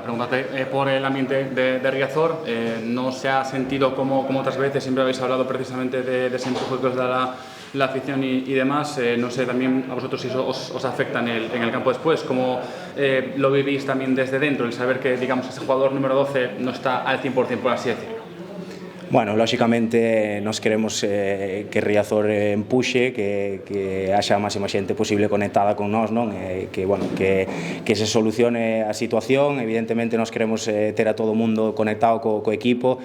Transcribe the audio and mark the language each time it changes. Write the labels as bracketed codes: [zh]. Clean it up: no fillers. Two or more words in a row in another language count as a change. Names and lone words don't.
[es] Pregúntate por el ambiente de Riazor. ¿No se ha sentido como otras veces? Siempre habéis hablado precisamente de ese empuje que os da la afición y demás. No sé también a vosotros si eso os afecta en el campo después. ¿Cómo lo vivís también desde dentro? El saber que, digamos, ese jugador número 12 no está al 100%, por así decirlo. [gl] Bueno, lógicamente nos queremos que Riazor empuxe, que haxa a máxima xente posible conectada con nós, non? Que se solucione a situación. Evidentemente nos queremos ter a todo o mundo conectado co equipo.